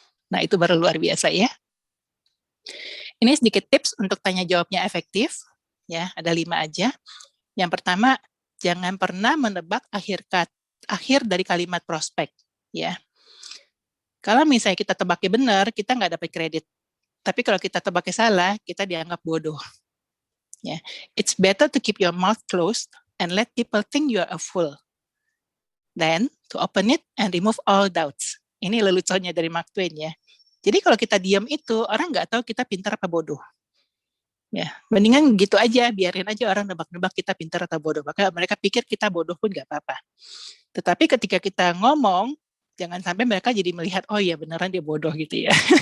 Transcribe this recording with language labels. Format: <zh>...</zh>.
<id>Nah, itu baru luar biasa ya. Ini sedikit tips untuk tanya jawabnya efektif. Ya, ada 5 aja. Yang pertama, jangan pernah menebak akhir dari kalimat prospek. Ya, kalau misalnya kita tebaknya benar, kita nggak dapat kredit. Tapi kalau kita tebaknya salah, kita dianggap bodoh. Ya,</id> <en>it's better to keep your mouth closed and let people think you are a fool. Then to open it and remove all doubts.</en> <id>Ini leluconnya dari Mark Twain ya. Jadi kalau kita diam itu, orang nggak tahu kita pintar apa bodoh. Ya, mendingan gitu aja, biarin aja orang nebak-nebak kita pintar atau bodoh. Maka mereka pikir kita bodoh pun nggak apa-apa. Tetapi ketika kita ngomong, jangan sampai mereka jadi melihat, oh iya beneran dia bodoh gitu ya.</id>